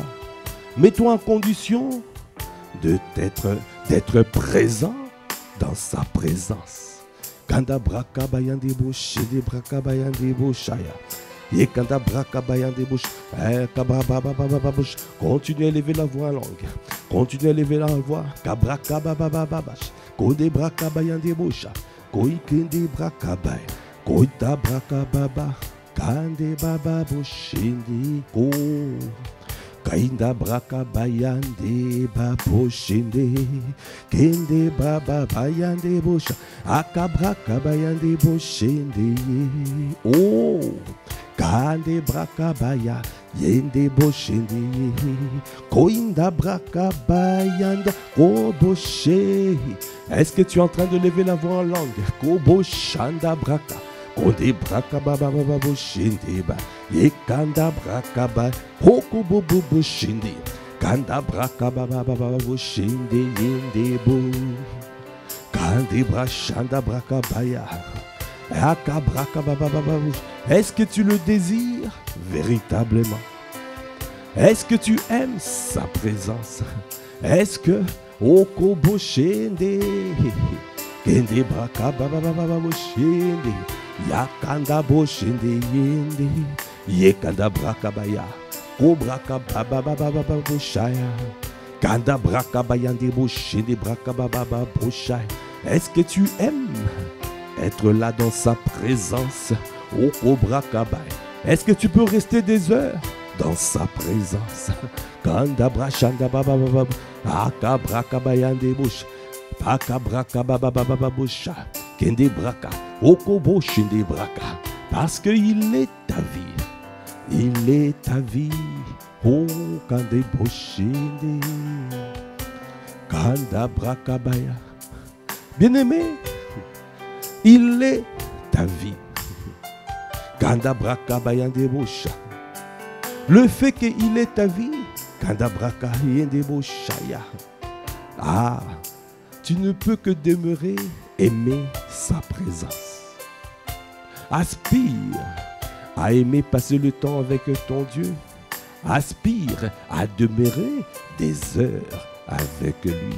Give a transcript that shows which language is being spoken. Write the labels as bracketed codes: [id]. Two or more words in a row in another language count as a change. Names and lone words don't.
[fr] Mets-toi en condition d'être présent dans sa présence. Kanda Braka Bayandebo Shede Braka Bayandebo Shaya. Continue à élever la voix en langue. Continue à élever la voix. Kainda braka bayande baboshinde kende baba bayande bosha akabraka bayande boshinde oh kande braka baya yende boshinde koinda braka bayanda koboshe. Est-ce que tu es en train de lever la voix en langue? Koboshanda braka konde braka baba baba boshinde ba yekanda braka ba hoko bobo boshinde kanda braka baba baba boshinde yende bo kande brashanda braka baya aka braka baba baba. Est-ce que tu le désires véritablement? Est-ce que tu aimes sa présence? Est-ce que hoko boshinde kende braka baba baba boshinde yakanda boshinde yende yekanda braka baya kobraka baba baba baba boshaya kanda braka bayande boshinde braka baba baba boshaya. Est-ce que tu aimes être là dans sa présence? Au kobraka baya. Est-ce que tu peux rester des heures dans sa présence? Kanda brashanda baba baba akabraka bayande bosh akabraka baba baba bosha kende braka okobo shinde braka. Parce qu'il est ta vie. Il est ta vie. Oh, kande boshinde kanda braka baya. Bien-aimé, il est ta vie. Kanda braka bayande bosha. Le fait qu'il est ta vie, kanda braka yende boshaya. Ah, tu ne peux que demeurer, aimer sa présence. Aspire à aimer passer le temps avec ton Dieu. Aspire à demeurer des heures avec lui.